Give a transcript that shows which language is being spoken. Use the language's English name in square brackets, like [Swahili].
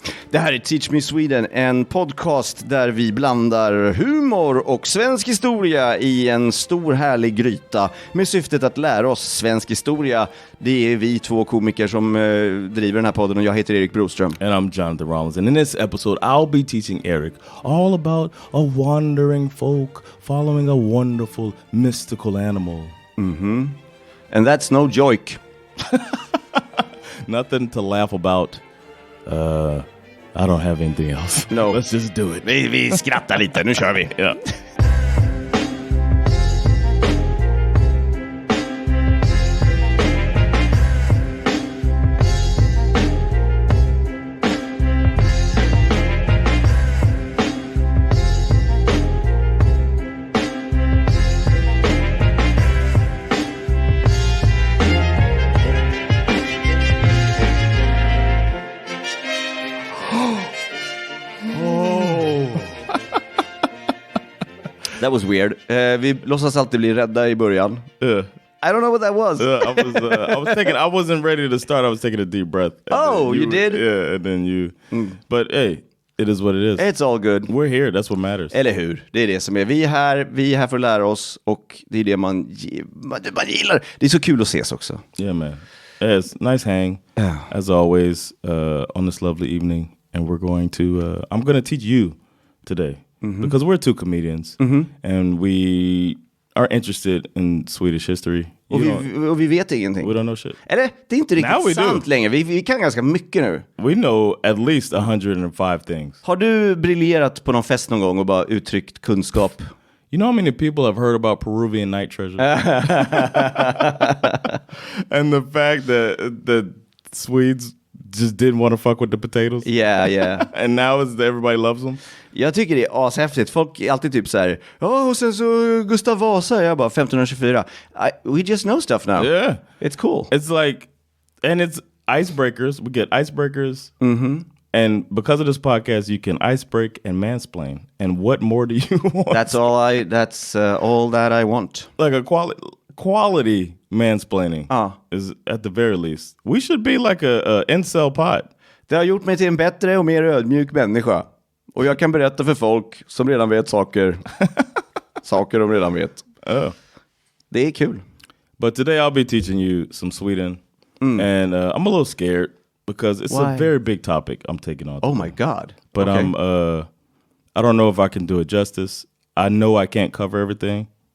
[Swedish] Det här är Teach Me Sweden, en podcast där vi blandar humor och svensk historia i en stor härlig gryta med syftet att lära oss svensk historia. Det är vi två komiker som driver den här podden och jag heter Erik Broström. [English] And I'm Jonathan Rollins. And in this episode, I'll be teaching Erik all about a wandering folk following a wonderful mystical animal. Mm-hmm. And that's no joke. Nothing to laugh about. I don't have anything else. No. Let's just do it. [Swedish] Vi skrattar lite, nu kör vi. [English] Yeah. That was weird. [Swedish] Vi låtsas alltid bli rädda i början. [English] I don't know what that was. I was thinking, I wasn't ready to start. I was taking a deep breath. Oh, you did? Yeah, and then you. But hey, it is what it is. It's all good. We're here, that's what matters. [Swedish] Eller hur? Det är det som är. Vi är här för att lära oss och det är det man gillar. Det är så kul att ses också. [English] Yeah, man. Yeah, it's nice hang, as always, on this lovely evening. And we're going to, I'm going to teach you today. Because we're two comedians and we are interested in Swedish history. [Swedish] Och vi vet ingenting. [English] We don't know shit. [Swedish] Eller, det är inte riktigt sant längre. Vi kan ganska mycket nu. [English] We know at least 105 things. [Swedish] Har du briljerat på någon fest någon gång och bara uttryckt kunskap? [English] You know how many people have heard about Peruvian night treasure? And the fact that Swedes just didn't want to fuck with the potatoes. Yeah. And now everybody loves them. [Swedish] Jag tycker det är ashäftigt. Folk är alltid typ så här, och sen så Gustav Vasa, jag bara 1524. [English] We just know stuff now. Yeah. It's cool. It's like, and it's icebreakers. We get icebreakers. And because of this podcast, you can icebreak and mansplain. And what more do you want? That's all that I want. Like a quality mansplaining is at the very least. We should be like a incel pod. [Swedish] Det har gjort mig till en bättre och mer ödmjuk människa. Och jag kan berätta för folk som redan vet saker de redan vet. Det är kul. [English] But today I'll be teaching you some Sweden. And I'm a little scared because it's a very big topic I'm taking on today. Oh my God. But okay. I don't know if I can do it justice. I know I can't cover everything.